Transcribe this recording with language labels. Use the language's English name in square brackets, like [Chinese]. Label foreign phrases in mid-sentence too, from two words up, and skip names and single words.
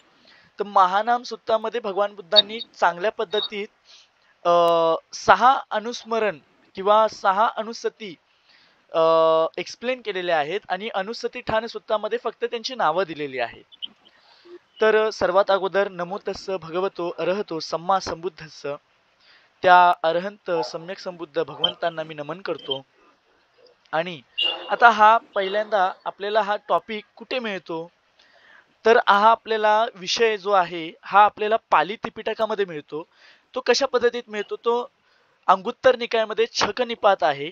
[Marathi] तर महानाम सुत्तामध्ये भगवान बुद्धांनी चांगल्या पद्धतीत 6 अनुस्मरण किंवा 6 अनुसती एक्सप्लेन केलेले आहेत आणि अनुसती ठाण सुत्तामध्ये फक्त त्यांची नावं दिलेली आहेत. तर सर्वात अगोदर [Pali] नमो तस्स भगवतो अरहतो सम्मा संबुद्धस्स, [Marathi] त्या अरहंत सम्यक संबुद्ध भगवंतांना मी नमन करतो. आणि आता हा पहिल्यांदा आपल्याला हा टॉपिक कुठे मिळतो तर हा आपल्याला विषय जो आहे हा आपल्याला पाली त्रिपिटकामध्ये मिळतो. तो कशा पद्धतीत मिळतो तो अंगुत्तर निकायामध्ये छक निपात आहे.